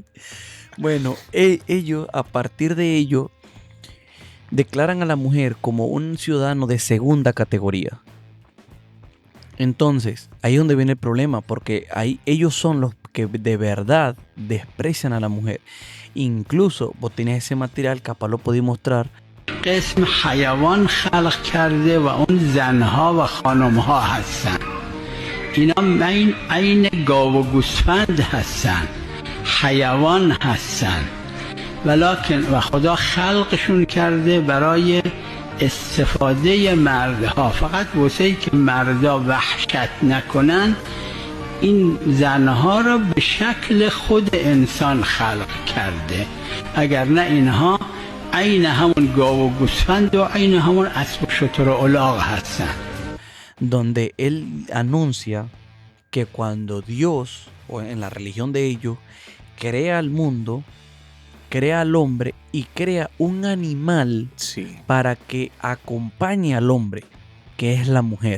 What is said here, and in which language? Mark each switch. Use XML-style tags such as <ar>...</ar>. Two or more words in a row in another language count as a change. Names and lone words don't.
<es>Bueno, ellos, a partir de ello, declaran a la mujer como un ciudadano de segunda categoría. Entonces, ahí es donde viene el problema, porque ahí ellos son los que de verdad desprecian a la mujer. Incluso vos tenés ese material, capaz lo podéis mostrar.</es> <fa>قسم حیوان خلق کرده و اون زنها و خانمها هستن. اینا عین گاو و گوسفند هستن، حیوان هستن، ولکن و خدا خلقشون کرده برای استفاده مردها، فقط واسه ای که مردا وحشت نکنن این زنها را به شکل خود انسان خلق کرده، اگر نه اینها عین همون گاو و گوسفند و عین همون اسب و شتر و الاغ هستن.</fa> <es>Donde él anuncia que cuando Dios, o en la religión de ellos, crea al mundo, crea al hombre y crea un animal Sí. para que acompañe al hombre, que es la mujer.</es>